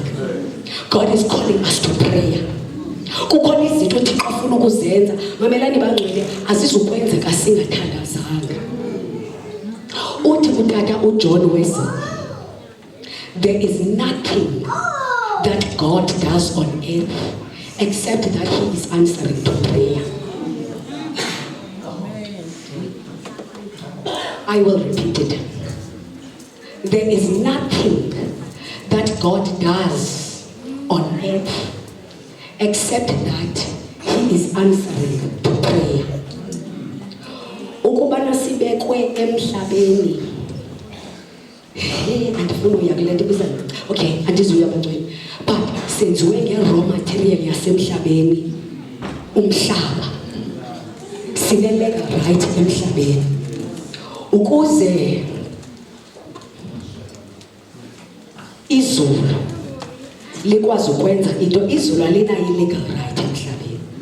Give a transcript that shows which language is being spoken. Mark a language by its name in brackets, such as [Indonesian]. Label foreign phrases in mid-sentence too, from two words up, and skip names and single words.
[English] God is calling us to prayer. [Xhosa] Kukhona izinto Thixo afuna ukuzenza, mamelani bangcwele, azizukwenzeka singathandazanga. Uthi utata uJohn Wesley, [English] there is nothing that God does on earth except that he is answering to prayer. I will repeat it. There is nothing that God does on earth except that he is answering to prayer. [Xhosa] Ukubana sibekwe emhlabeni. Andifuna uya kule nto bizana. Okay, andizuya bantwana. But senziwe nge- [English] raw material [Xhosa] yasemhlabeni. Umhlaba. Sinelega right emhlabeni. Ukuze izulu likwazi ukwenza into, izulu alinayo i- [English] legal right [Xhosa] emhlabeni.